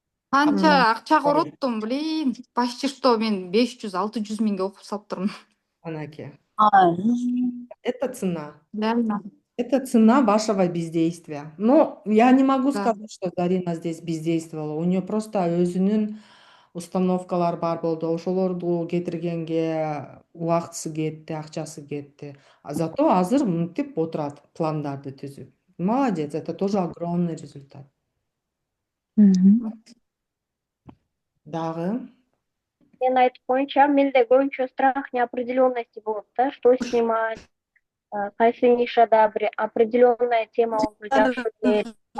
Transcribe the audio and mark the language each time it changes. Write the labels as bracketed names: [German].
[Kyrgyz] Канча акча короттум, блин. Почти что мен 500-600 миңге окуп салыптырмын. Анаке. Ай. [Russian] Это цена. Реально. Это цена вашего бездействия. Но я не могу Да. сказать, что Зарина здесь бездействовала. У нее просто [Kyrgyz] өзүнүн установкалар бар болду. Ошолорду кетиргенге убактысы кетти, акчасы кетти. Зато азыр мынтип отурат, пландарды түзүп. [Russian] Молодец, это тоже огромный результат. [Kyrgyz] Дагы? Мен айтып боюнча, менде көбүнчө [Russian] страх неопределенности [Kyrgyz] болот да, [Russian] что снимать, [Kyrgyz] кайсы нишада бир определенная тема болсо жакшы келет.